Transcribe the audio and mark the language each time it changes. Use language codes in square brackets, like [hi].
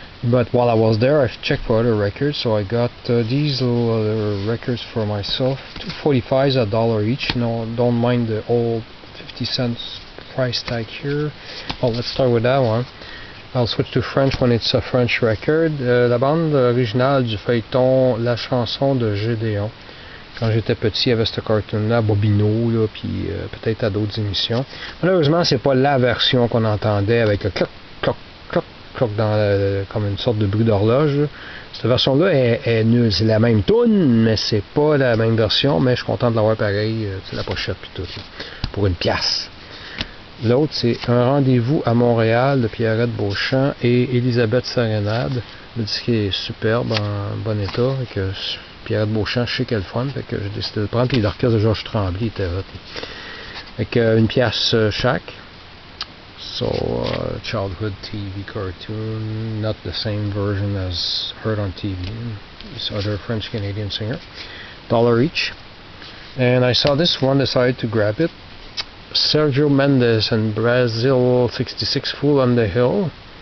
[en] But while I was there, I checked for other records, so I got these little other records for myself. 245s, $1 each. No, don't mind the old 50 cents price tag here. Well, let's start with that one. I'll switch to French when it's a French record. [fr] La bande originale du feuilleton La chanson de Gédéon. Quand j'étais petit, il y avait ce cartoon-là, Bobino, là, puis peut-être à d'autres émissions. Malheureusement, c'est pas la version qu'on entendait avec le cloc, cloc, cloc, dans comme une sorte de bruit d'horloge. Cette version-là est nulle. C'est la même tune, mais c'est pas la même version. Mais je suis content de l'avoir pareil. C'est la pochette puis tout. Pour une pièce. L'autre, c'est Un rendez-vous à Montréal de Pierrette Beauchamp et Elisabeth Serenade. Le disque est superbe, en bon état. Avec Pierrette Beauchamp, je sais qu'elle est fun. Fait que j'ai décidé de le prendre. Puis l'orchestre de Georges Tremblay était hot. Avec une pièce chaque. [en] So, childhood TV cartoon, not the same version as heard on TV. This other French-Canadian singer. $1 each. And I saw this one, decided to grab it. Sergio Mendes and Brazil 66, Fool on the Hill.